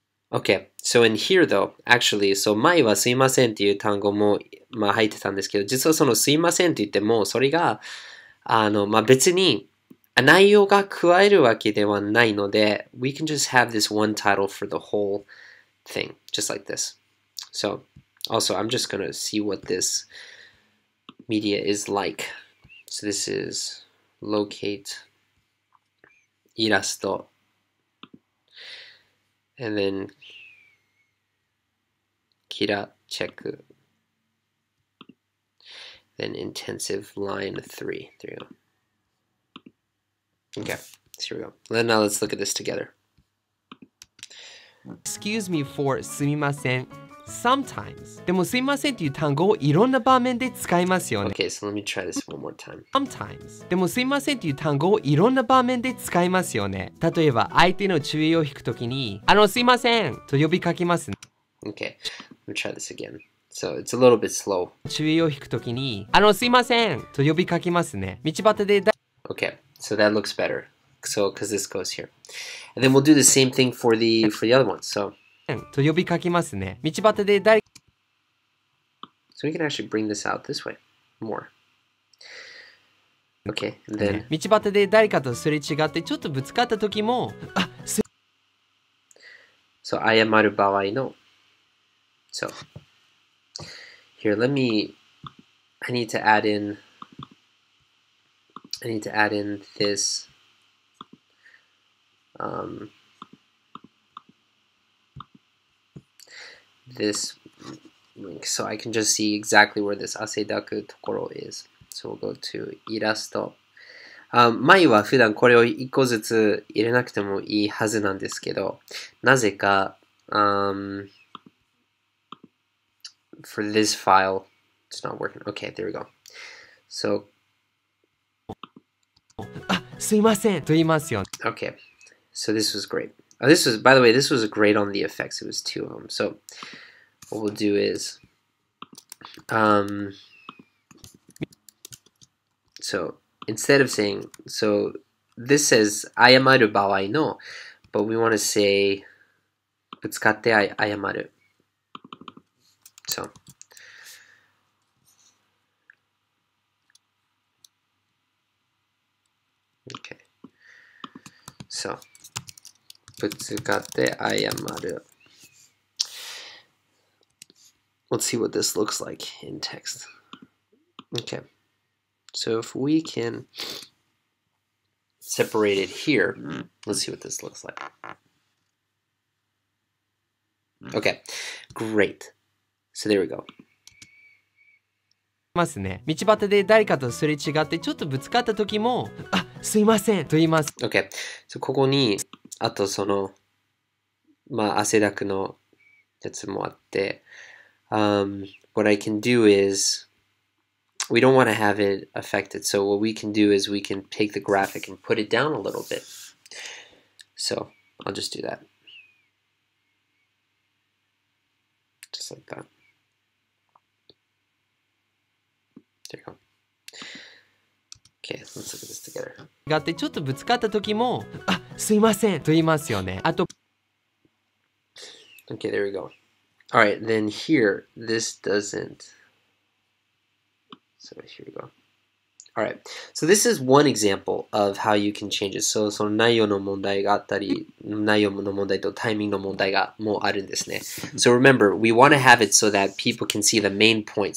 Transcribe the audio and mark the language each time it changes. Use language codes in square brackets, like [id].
[en] Okay, so in here though, actually, so [ja] 前はすいませんっていう単語も入ってたんですけど、実はそのすいませんって言っても、それが、別に内容が加えるわけではないので、 [en] we can just have this one title for the whole thing, [ja] just like this. [en] So, also, I'm just gonna see what this media is like. So this is locate, イラスト, and then Kira check, then intensive line 3. There you go. Okay, so here we go. Then now let's look at this together. Excuse me for すみません。 [ja] Sometimes でもすいませんっていう単語をいろんな場面で使いますよね。 [en] Okay, so let me try this one more time. [ja] Sometimes でもすいませんっていう単語をいろんな場面で使いますよね。例えば、相手の注意を引くときに、すいませんと呼びかけますね。 [en] Okay, let me try this again. So it's a little bit slow. [ja] 注意を引くときに、すいませんと呼びかけますね。道端で [en] Okay, so that looks better. So, because this goes here. And then we'll do the same thing for the other one. So [ja] と呼びかけますね。道端で誰 [en] we can actually bring this out this way more. Okay, and then [ja] 道端で誰かとすれ違ってちょっとぶつかった時も、 [en] so [ja] 謝る場合の [en] So here, I need to add in this this link so I can just see exactly where this 汗だくところ is. So we'll go to イラスト。 [ja] 前は普段これを1個ずつ入れなくてもいいはずなんですけど、なぜか、 [en] for this file, it's not working. Okay, there we go. [ja] So あ、すいませんと言いますよ。 [en] Okay, so this was great. This was, by the way, this was great on the effects. It was two of them. So what we'll do is, so instead of saying, so this says [ja] 謝る場合の, [en] but we want to say [ja] ぶつかって謝る. [en] So okay. So [ja] ぶつかって謝る. [en] Let's see what this looks like in text. Okay. So if we can separate it here, let's see what this looks like. Okay, great. So there we go. [ja] ますね。道端で誰かとすれ違ってちょっとぶつかった時も、あ、すいませんと言います。 [en] Okay, so [ja] ここに、あとその、まあ、汗だくのやつもあって、 [en] what I can do is, we don't want to have it affected. So what we can do is we can take the graphic and put it down a little bit. So I'll just do that. Just like that. There you go. Okay, let's look at this together. [ja] があってちょっとぶつかった時も、あ、すいませんと言いますよね。あと、 [en] Okay, there we go. All right, then here, this doesn't. So here we go. All right. So this is one example of how you can change it. [ja] So その内容の問題があったり、内容の問題とタイミングの問題がもうあるんですね。 [en] So remember, we want to have it so that people can see the main point.